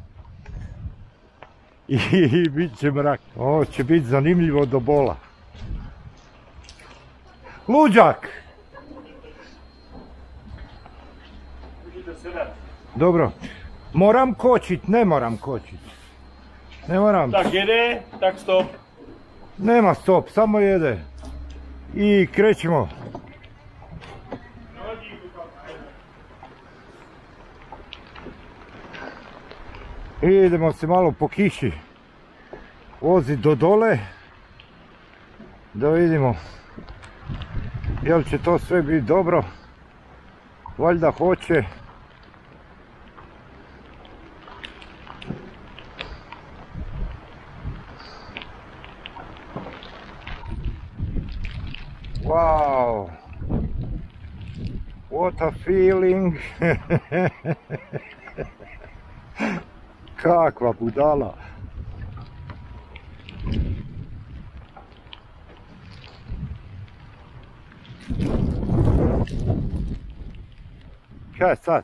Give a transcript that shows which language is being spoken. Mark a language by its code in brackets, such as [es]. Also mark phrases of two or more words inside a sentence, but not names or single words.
[hr] I bit će mrak. Ovo će biti zanimljivo do bola. Luđak! Dobro. Moram kočit, ne moram kočit. Ne moram. Tak jede, tak stop. Nema stop, samo jede. I krećemo. I idemo se malo po kiši vozit do dole. Da vidimo jel će to sve biti dobro. Valjda hoće. [en] Wow, what a feeling. [hr] Kakva budala. Kaj sad?